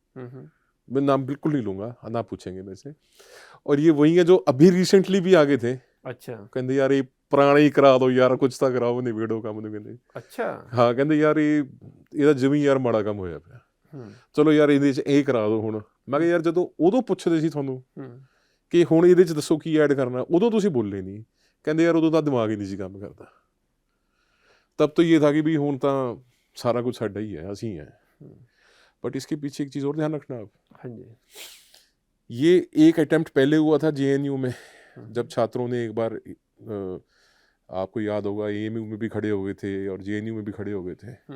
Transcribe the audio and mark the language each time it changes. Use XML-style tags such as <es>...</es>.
<hi>मैं नाम बिल्कुल नहीं लूंगा, ना पूछेंगे मेरे से। और ये वही है जो अभी रिसेंटली भी आगे थे। अच्छा, कहते यार ये पुराना ही करा दो यार, कुछ तो कराओ नहीं वीडियो का मुझे कहते। अच्छा,</hi> <pa>हाँ कहते यार ये जमी यार माड़ा काम होया पिया, चलो यार ਇਹਦੇ ਚ ਇਹ ਕਰਾ ਦਿਓ ਹੁਣ। ਮੈਂ ਕਿਹਾ ਯਾਰ ਜਦੋਂ ਉਦੋਂ ਪੁੱਛਦੇ ਸੀ ਤੁਹਾਨੂੰ ਕਿ ਹੁਣ ਇਹਦੇ ਚ ਦੱਸੋ ਕੀ ਐਡ ਕਰਨਾ, ਉਦੋਂ ਤੁਸੀਂ ਬੋਲੇ ਨਹੀਂ। ਕਹਿੰਦੇ ਯਾਰ ਉਦੋਂ ਤਾਂ ਦਿਮਾਗ ਹੀ ਨਹੀਂ ਸੀ ਕੰਮ ਕਰਦਾ।</pa> <hi>तब तो ये था कि भाई</hi> <pa>ਹੁਣ ਤਾਂ सारा कुछ साडा ही है,</pa> <hi>ਅਸੀਂ हैं। बट इसके पीछे एक चीज़ और ध्यान रखना आप। हाँ जी, ये एक अटेम्प्ट पहले हुआ था जेएनयू में, जब छात्रों ने एक बार आपको याद होगा एएमयू में भी खड़े हो गए थे और जेएनयू में भी खड़े हो गए थे।</hi>